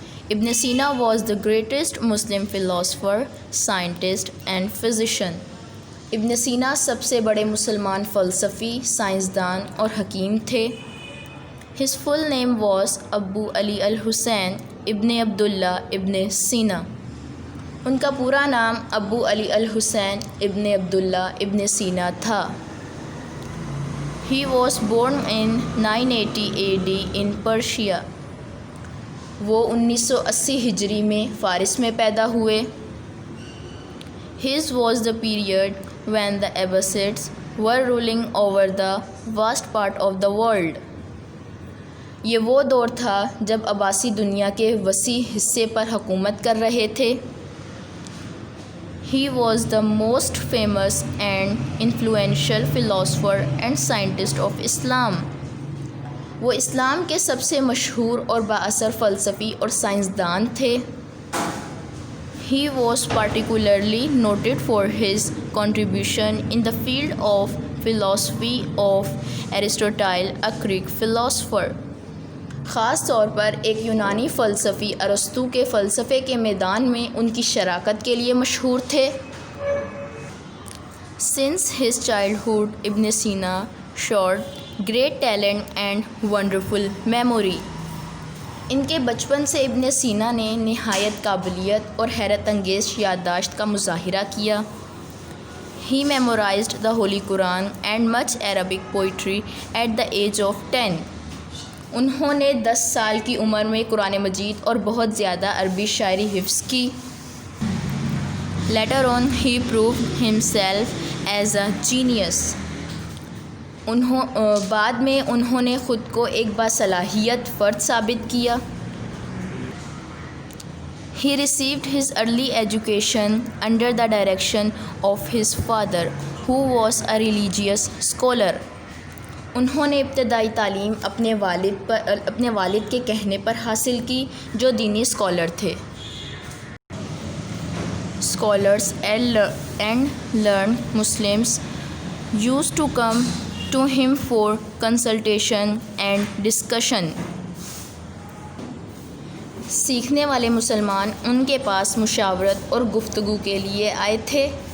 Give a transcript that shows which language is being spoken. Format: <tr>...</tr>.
<en>Ibn Sina was the greatest Muslim philosopher, scientist and physician.</en> <ur>ابن سینا سب سے بڑے مسلمان فلسفی، سائنسدان اور حکیم تھے.</ur> <en>His full name was Abu Ali al Husain ibn Abdullah ibn Sina.</en> <ur>ان کا پورا نام ابو علی الحسین ابن عبداللہ ابن سینا تھا.</ur> <en>He was born in 980 AD in Persia.</en> <ur>وہ 1980 ہجری میں فارس میں پیدا ہوئے.</ur> <en>His was the period when the Abbasids were ruling over the vast part of the world.</en> <ur>یہ وہ دور تھا جب عباسی دنیا کے وسیع حصے پر حکومت کر رہے تھے.</ur> <en>He was the most famous and influential philosopher and scientist of Islam.</en> <ur>وہ اسلام کے سب سے مشہور اور بااثر فلسفی اور سائنسدان تھے.</ur> <en>He was particularly noted for his contribution in the field of philosophy of Aristotle, a Greek philosopher.</en> <ur>خاص طور پر ایک یونانی فلسفی ارسطو کے فلسفے کے میدان میں ان کی شراکت کے لیے مشہور تھے.</ur> <en>Since his childhood, Ibn Sina showed great talent and wonderful memory.</en> <ur>ان کے بچپن سے ابن سینا نے نہایت قابلیت اور حیرت انگیز یادداشت کا مظاہرہ کیا.</ur> <en>He memorized the Holy Quran and much Arabic poetry at the age of 10.</en> <ur>انہوں نے 10 سال کی عمر میں قرآن مجید اور بہت زیادہ عربی شاعری حفظ کی.</ur> <en>Later on he proved himself as a genius.</en> <ur>بعد میں انہوں نے خود کو ایک باصلاحیت فرد ثابت کیا.</ur> <en>He received his early education under the direction of his father, who was a religious scholar.</en> <ur>انہوں نے ابتدائی تعلیم اپنے والد کے کہنے پر حاصل کی جو دینی اسکالر تھے.</ur> <en>Scholars and learned Muslims used to come to him for consultation and discussion.</en> <ur>سیکھنے والے مسلمان ان کے پاس مشاورت اور گفتگو کے لیے آئے تھے.</ur>